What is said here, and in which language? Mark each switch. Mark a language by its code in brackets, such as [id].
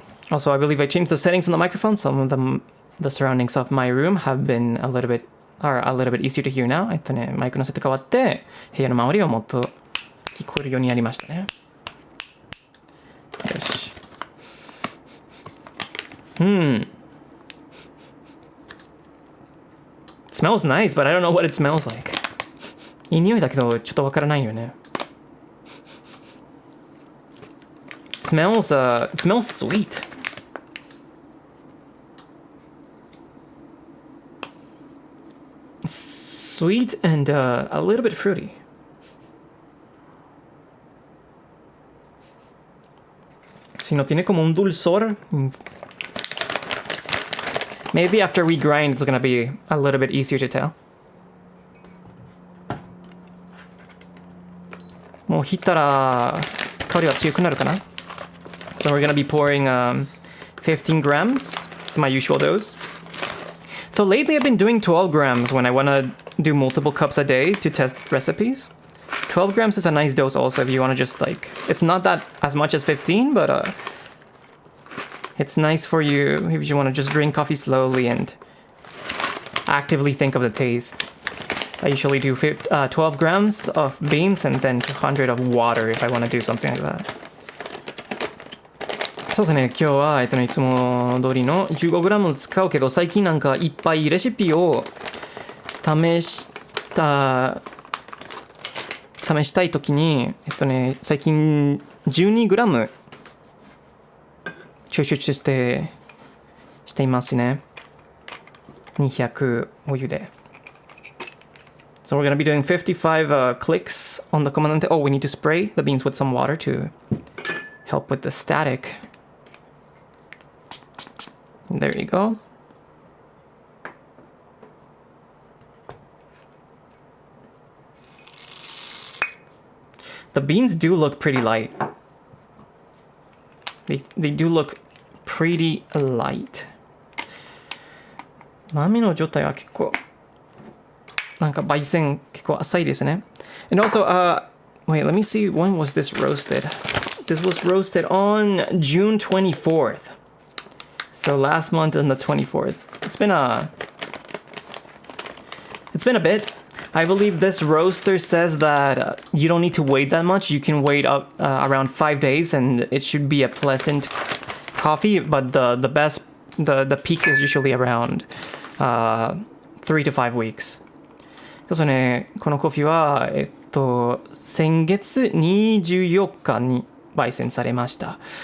[en] Also, I believe I changed the settings on the microphone. Some of the surroundings of my room have been a little bit easier to hear now. [ja] マイクの設定変わって、部屋の周りはもっと聞こえるようになりましたね。よし。 [en] Smells nice, but I don't know what it smells like. [ja] いい匂いだけど、ちょっとわからないよね。 [en] It smells sweet. Sweet and a little bit fruity. [es] Si no tiene como un dulzor. [en] Maybe after we grind, it's gonna be a little bit easier to tell. [ja] もうひったら香りは強くなるかな? [en] So we're gonna be pouring 15 grams. It's my usual dose. So lately I've been doing 12 grams when I wanna do multiple cups a day to test recipes. 12 grams is a nice dose also if you wanna just like... It's not that as much as 15, but it's nice for you if you wanna just drink coffee slowly and actively think of the tastes. I usually do 12 grams of beans and then 200 of water if I wanna do something like that. [ja] そうですね、今日はいつも通りの 15g 使うけど、最近なんかいっぱいレシピを試したいときに、最近 12g 抽出していますね。 200お湯で。 [en] So we're gonna be doing 55 clicks on the command. Oh, we need to spray the beans with some water to help with the static. There you go. The beans do look pretty light. They do look pretty light. [ja] 豆の状態は結構なんか焙煎結構浅いですね。 [en] And also, wait, let me see, when was this roasted? This was roasted on June 24th. So last month on the 24th. It's been a bit. I believe this roaster says that you don't need to wait that much. You can wait up around 5 days and it should be a pleasant coffee, but the peak is usually around 3 to 5 weeks. [ja] そうね、このコーヒーは先月24日に焙煎されました。